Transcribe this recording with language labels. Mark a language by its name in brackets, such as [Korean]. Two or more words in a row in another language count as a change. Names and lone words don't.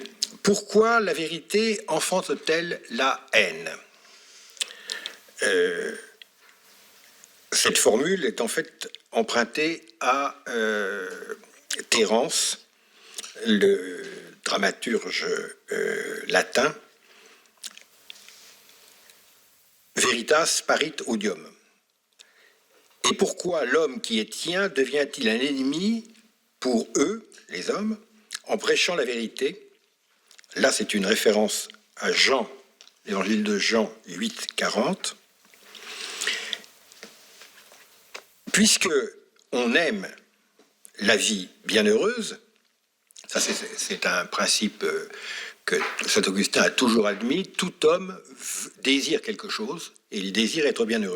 [French] Pourquoi la vérité enfante-t-elle la haine ? Cette formule est en fait empruntée à Terence, le dramaturge latin, [Latin] Veritas parit odium. [French] Et pourquoi l'homme qui est tien devient-il un ennemi pour eux, les hommes, en prêchant la vérité ? Là, c'est une référence à Jean, l'évangile de Jean 8, 40. Puisque on aime la vie bienheureuse, ça c'est un principe que saint Augustin a toujours admis, tout homme désire quelque chose et il désire être bienheureux.